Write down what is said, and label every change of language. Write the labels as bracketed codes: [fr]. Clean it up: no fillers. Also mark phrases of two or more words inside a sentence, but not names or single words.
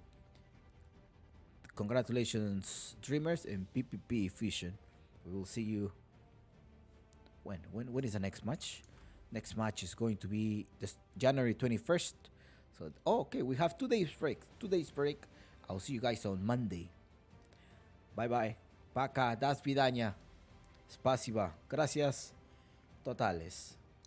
[en] Congratulations, Dreamers and PPP Fusion. We will see you when is the next match? Next match is going to be this January 21st. So okay, we have 2 days break. 2 days break. I'll see you guys on Monday. Bye bye. [ru] Пока. До свидания. Спасибо. [es] Gracias. Totales.